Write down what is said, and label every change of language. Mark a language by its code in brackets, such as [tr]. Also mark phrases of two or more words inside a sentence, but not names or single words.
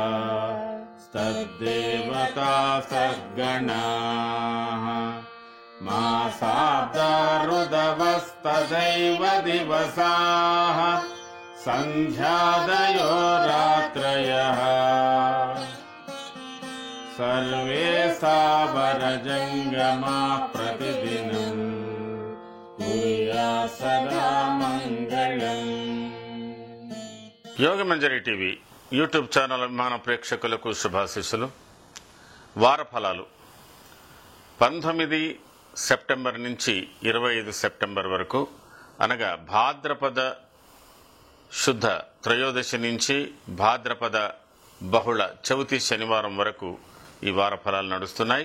[sa] तद्देवता सद्गणाः मासाब्दारुदवस्तदैव दिवसाः सन्ध्यादयो रात्रयः सर्वे सावरजङ्गमाः प्रतिदिनं कुर्यात् सदा मङ्गलम्। [te] యోగమంజరి టీవీ యూట్యూబ్ ఛానల్ అభిమాన ప్రేక్షకులకు శుభాశీస్సులు. వార ఫలాలు 19 సెప్టెంబర్ నుంచి 25 సెప్టెంబర్ వరకు, అనగా భాద్రపద శుద్ధ త్రయోదశి నుంచి భాద్రపద బహుళ చవితి శనివారం వరకు ఈ వార ఫలాలు నడుస్తున్నాయి.